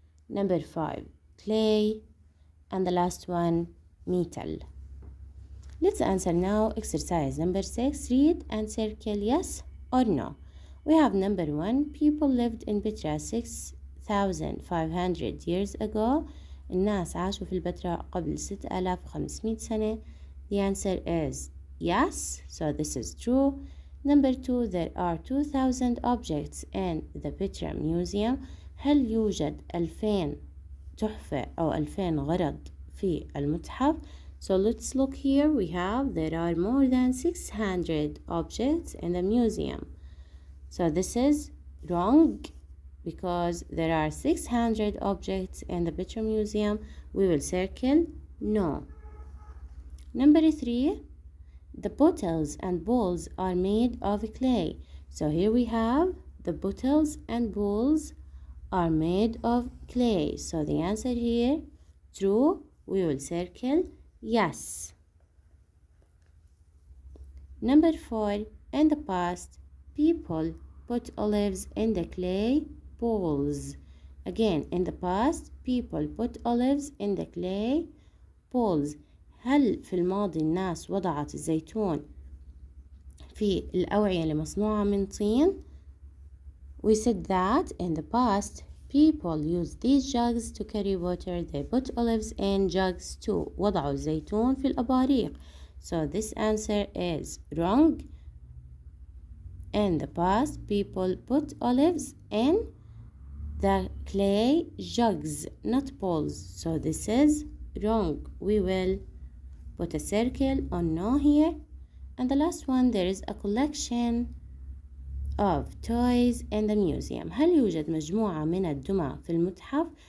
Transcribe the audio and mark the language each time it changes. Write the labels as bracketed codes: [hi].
[en] Number 5, clay. And the last one, metal. Let's answer now exercise number 6. Read and circle yes or no. We have number 1, people lived in Petra 6500 years ago. [ar] الناس عاشوا في البتراء قبل 6500 سنة. [en] The answer is yes, so this is true. Number 2, there are 2000 objects in the Petra Museum. [ar] هل يوجد 2000 تحفة أو 2000 غرض في المتحف؟ [en] So let's look here. We have there are more than 600 objects in the museum. So this is wrong because there are 600 objects in the Petra Museum. We will circle no. Number 3, the bottles and bowls are made of clay. So here we have the bottles and bowls are made of clay. So the answer here, true. We will circle yes. Number 4, in the past, people put olives in the clay bowls. Again, in the past, people put olives in the clay bowls. [ar] هل في الماضي الناس وضعت الزيتون في الأوعية اللي مصنوعة من طين؟ [en] We said that in the past, people used these jugs to carry water. They put olives in jugs too. [ar] وضعوا الزيتون في الأباريق. [en] So this answer is wrong. In the past, people put olives in the clay jugs, not bowls. So this is wrong. We will put a circle on no here. And the last one, there is a collection of toys in the museum. [ar] هل يوجد مجموعة من الدمى في المتحف؟